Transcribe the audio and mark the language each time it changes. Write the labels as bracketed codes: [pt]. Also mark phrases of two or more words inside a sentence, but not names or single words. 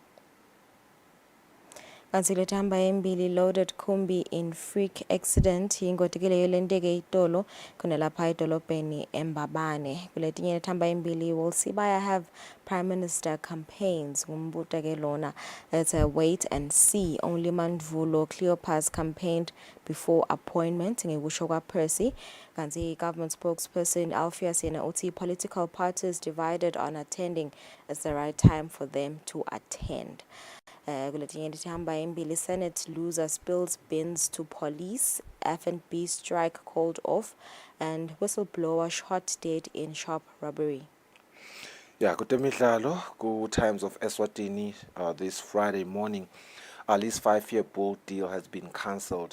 [ss] Kanti le thamba embili [en] loaded Kumbi in freak accident [ss] yingotikile yolenteke itolo khona lapha edolobheni eMbabane. Kuletinye thamba embili [en] will Sibaya have Prime Minister campaigns [ss] ngumbuto ke lona. [en] It's a wait and see. Only Mandvulo Cleopas campaigned before appointment [ss] ngekusho kwa Percy. [en] Kanti government spokesperson Alpheus [ss] yena uthi [en] political parties divided on attending is the right time for them to attend. Kuletinye lithamba embili Senate loser spills bins to police, F&B strike called off, and whistleblower shot dead in shop robbery. [ss] Yeah, kutemidlalo ku-Times of Eswatini [en] this Friday morning. Ali's 5-year bold deal has been cancelled.